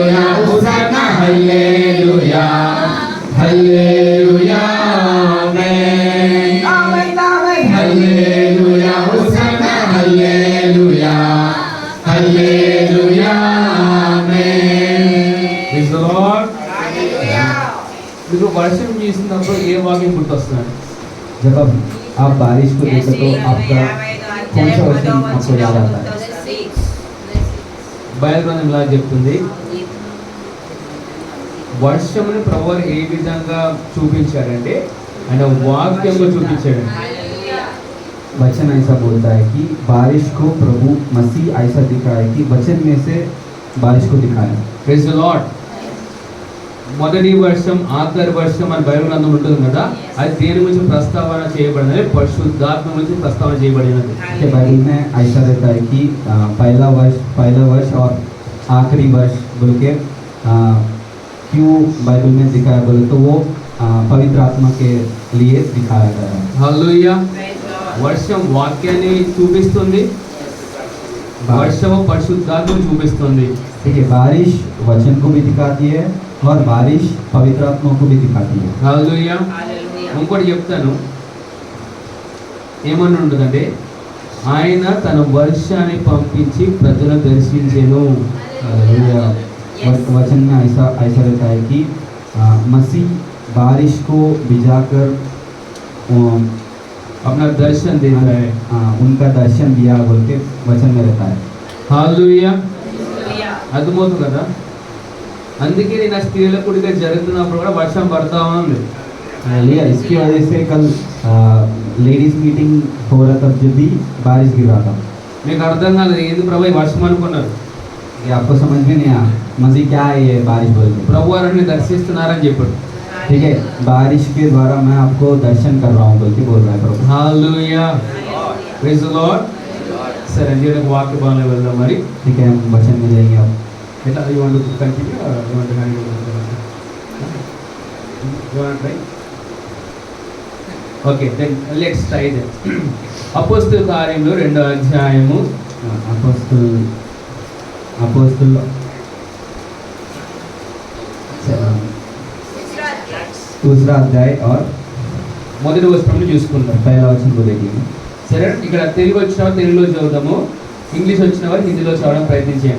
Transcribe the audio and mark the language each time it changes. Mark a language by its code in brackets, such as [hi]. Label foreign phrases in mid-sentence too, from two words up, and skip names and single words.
[te] హోసన్నా హల్లెలూయా హల్లెలూయా ఆమేన్ హల్లెలూయా హోసన్నా హల్లెలూయా హల్లెలూయా ఆమేన్ [en] Praise the Lord [te] మీకు వర్షం చూసినప్పుడు ఏ వాక్యం గుర్తొస్తుంది? [hi] जब अब आप बारिश को देखो तो आपका कौन सा वचन आपको याद आता है? [te] బైబిల్ గ్రంథం ఇలా చెప్తుంది, వర్షముని ప్రభువు ఏ విధంగా చూపించాడంటే ఆయన వాక్యంలో చూపించాడు. [hi] वचन ऐसा बोलता है कि बारिश को प्रभु मसीह ऐसा दिखाया कि वचन में से बारिश को दिखाया। [en] Praise the Lord. [te] మొదటి వర్షం ఆఖరి వర్షం అని బైబిల్ గ్రంథం ఉంటుంది కదా, అది దేని గురించి ప్రస్తావన చేయబడినది? పరిశుద్ధాత్మ గురించి ప్రస్తావన చేయబడినది. [hi] कि बाइबल में ऐसा रहता है कि पहला वर्ष और आखिरी वर्ष बोल के क्यों बाइबल में दिखाया बोले तो वो पवित्र आत्मा के लिए दिखाया गया है। [te] హల్లెలూయా. వర్షం వాక్యాన్ని చూపిస్తుంది, వర్షము పరిశుద్ధాత్మను చూపిస్తుంది. [hi] ठीक है, बारिश वचन को भी दिखाती है और बारिश पवित्र आत्मा को भी दिखाती है। [te] హల్లెలూయా. ఇంకోటి చెప్తాను, ఏమని ఉంటుందంటే ఆయన తన వర్షాన్ని పంపించి ప్రజలను దర్శించెను. [hi] हालेलुया। वचन में ऐसा ऐसा रहता है कि मसीह बारिश को भिजाकर अपना दर्शन देता है। उनका दर्शन दिया बोल के वचन में रहता है। [te] హల్లెలూయా. అర్థమవుతుంది కదా? అందుకే నేను ఆ స్త్రీల కూడిక జరుగుతున్నప్పుడు కూడా వర్షం పడతా ఉంది. [hi] हालेलुया। इसकी वजह से कल [en] ladies meeting [hi] हो रहा था जब भी बारिश गिर रहा था। [te] మీకు అర్థం కాలేదు, ఏది ప్రభు ఈ వర్షం అనుకున్నారు. [hi] ये आपको समझ में नहीं आया मसीह क्या है ये बारिश बोल के? [te] ప్రభు వారిని దర్శిస్తున్నారని చెప్పాడు. [hi] ठीक है, बारिश के द्वारा मैं आपको दर्शन कर रहा हूँ बोल के बोल रहा है प्रभु। [te] హల్లెలూయా. [en] Praise the Lord. [te] సరే, నేను వాక్య భాగంలో వెళ్దాం మరి. [hi] ठीक है, हम वचन में जाएंगे अब। [en] ఎట్లా you want to continue or you want to continue? You want try? Okay, then let's try that. [te] అపోస్తలుల కార్యములు 2వ అధ్యాయము [hi] अपोस्तल दूसरा अध्याय और [te] మొదటి వచనం చూసుకుందాం. [hi] पहला वचन को देखिए। [te] సరే, ఇక్కడ తెలుగు వచ్చిన వారు తెలుగులో చదువుదాము, ఇంగ్లీష్ వచ్చిన వారు హిందీలో చదవడం ప్రయత్నించండి.